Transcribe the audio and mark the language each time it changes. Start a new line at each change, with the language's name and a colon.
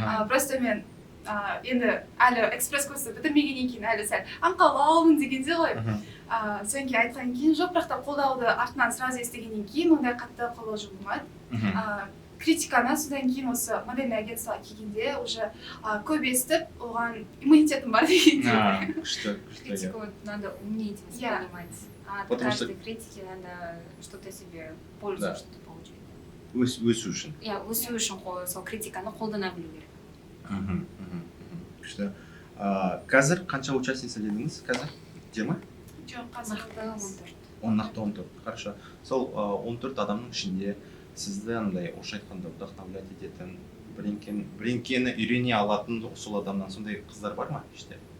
Kazakh: Просто мен енді әлі экспресс-курсты бітірмегеннен кейін әлі сәл аңқаулаумын дегенде ғой. Содан кейін айтқан кейін жоқ, бірақ та қолдауды артынан сразу естігеннен кейін ондай қатты қолдау болмады. критиканы содан кейін осы модельный агентствоға келгенде уже көп естіп оған иммунитетім бар дегенде. Күшті,
Russian: Критику вот надо уметь воспринимать. А от Потому каждой критики надо что-то себе пользу, Да. что-то получать.
Kazakh: өсу үшін. Я өсу үшін сол критиканы қолдана білу керек. Күшті. Қазір қанша участница дедіңіз қазір? 20? Жоқ, қазір Нақты 14. Нақты 14.
Russian: Хорошо.
Kazakh: Сол 14 адамның ішінде сізді андай орысша айтқанда вдохновлять ететін бірдеңкені үйрене алатын сол адамнан сондай қыздар бар ма іште?